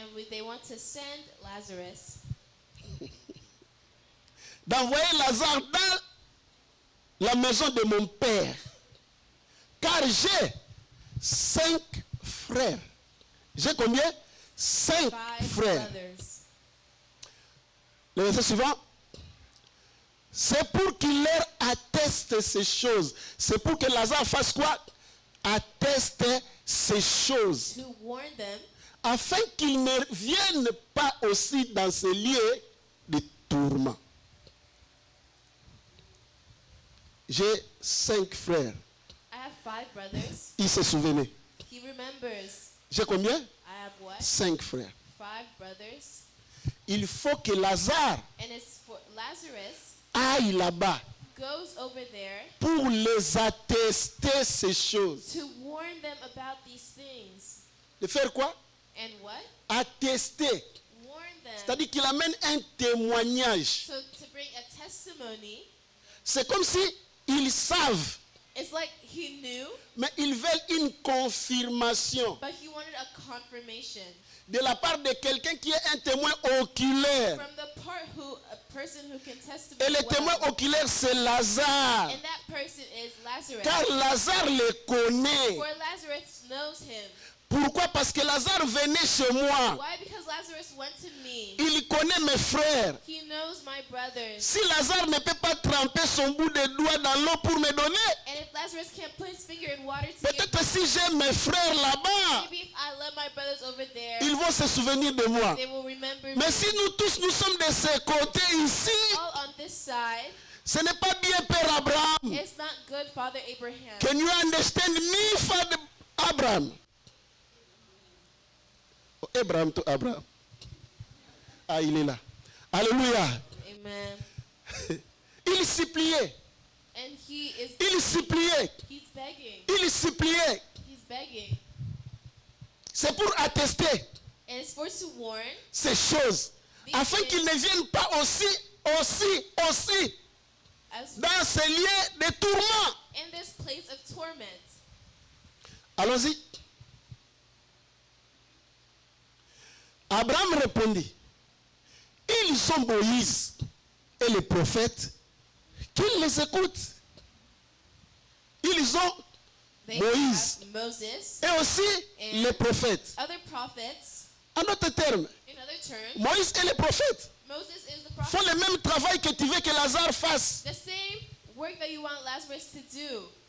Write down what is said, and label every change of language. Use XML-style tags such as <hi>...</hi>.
<en>They want to send Lazarus</en> <fr>d'envoyer Lazare dans la maison de mon père. Car j'ai 5 frères. J'ai combien? 5 5 frères.</fr> <en>brothers.</en> <fr>Le verset suivant. C'est pour qu'il leur atteste ces choses. C'est pour que Lazare fasse quoi? Atteste ces choses.</fr> <en>To warn them</en> <fr>Afin qu'ils ne viennent pas aussi dans ces lieux de tourment. J'ai 5 frères.</fr> <en>I have 5 brothers.</en> <fr>Il se souvenait.</fr> <en>He remembers.</en> <fr>J'ai combien?</fr> <en>I have what?</en> <fr>5 frères.</fr> <en>5 brothers.</en> <fr>Il faut que Lazare</fr> <en>And it's for Lazarus</en> <fr>aille là-bas</fr> <en>goes over there</en> <fr>pour les attester ces choses.</fr> <en>to warn them about these things.</en> <fr>De faire quoi?</fr> <en>And what?</en> <fr>Attester.</fr> <en>Warn them.</en> <fr>C'est-à-dire qu'il amène un témoignage.</fr> <en>So to bring a testimony,</en> <fr>C'est comme si ils savent,</fr> <en>it's like he knew,</en> <fr>mais ils veulent une confirmation</fr> <en>but he wanted a confirmation</en> <fr>de la part de quelqu'un qui est un témoin oculaire.</fr> <en>from the a person who can testify.</en> <fr>Et le</fr> <en>well.</en> <fr>témoin oculaire, c'est Lazare.</fr> <en>And that person is Lazarus.</en> <fr>Car Lazare le connaît.</fr> <en>For Lazarus knows him.</en> <fr>Pourquoi? Parce que Lazare venait chez moi.</fr> <en>Why? Because Lazarus went to me.</en> <fr>Il connaît mes frères.</fr> <en>He knows my brothers.</en> <fr>Si Lazare ne peut pas tremper son bout de doigt dans l'eau pour me donner,</fr> <en>And if Lazarus can't put his finger in water to give,</en> <fr>peut-être si j'ai mes frères là-bas,</fr> <en>maybe if I let my brothers over there,</en> <fr>ils vont se souvenir de moi.</fr> <en>they will remember</en> <fr>Mais</fr> <en>me.</en> <fr>si nous tous, nous sommes de ce côté ici,</fr> <en>All on this side,</en> <fr>ce n'est pas bien, Père Abraham.</fr> <en>it's not good, Father Abraham. Can you understand me, Father Abraham? Oh, Abraham to Abraham.</en> <fr>Ah, il est là. Alléluia.</fr> <en>Amen.</en> <fr>Il suppliait.</fr> <en>And he is</en> <fr>Il suppliait.</fr> <en>he's begging.</en> <fr>Il suppliait.</fr> <en>He's begging.</en> <fr>C'est pour attester</fr> <en>And it's for to warn</en> <fr>ces choses. Afin qu'ils ne viennent pas aussi</fr> <en>as</en> <fr>dans ces lieux de tourment.</fr> <en>in this place of torment.</en> <fr>Allons-y. Abraham répondit, ils sont Moïse et les prophètes, qu'ils les écoutent. Ils ont</fr> <en>They</en> <fr>Moïse</fr> <en>have Moses,</en> <fr>et aussi les prophètes.</fr> <en>other prophets.</en> <fr>En d'autres termes,</fr> <en>In other terms,</en> <fr>Moïse et les prophètes</fr> <en>Moses is the</en> <fr>font</fr> <en>prophet.</en> <fr>le même travail que tu veux que Lazare fasse.</fr> <en>The same work that you want Lazarus to do.</en>